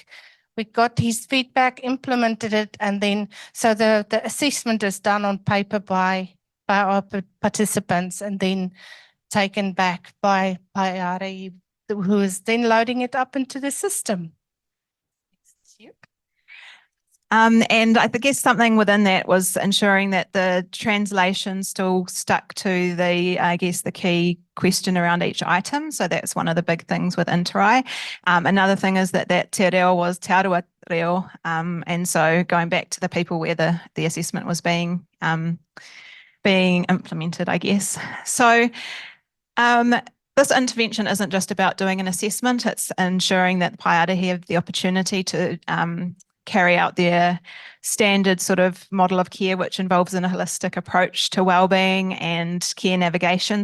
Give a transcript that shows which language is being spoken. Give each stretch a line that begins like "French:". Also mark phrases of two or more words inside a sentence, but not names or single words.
English: We got his feedback, implemented it, and then so the assessment is done on paper by our participants and then taken back by Paiare, who is then loading it up into the system. And I guess something within that was ensuring that the translation still stuck to the key question around each item. So that's one of the big things with InterRAI. Another thing is that
Māori: te reo
English: was
Māori: te arua reo.
English: And so going back to the people where the assessment was being implemented, I guess. So this intervention isn't just about doing an assessment, it's ensuring that Paiare have the opportunity to carry out their standard sort of model of care, which involves a holistic approach to wellbeing and care navigation.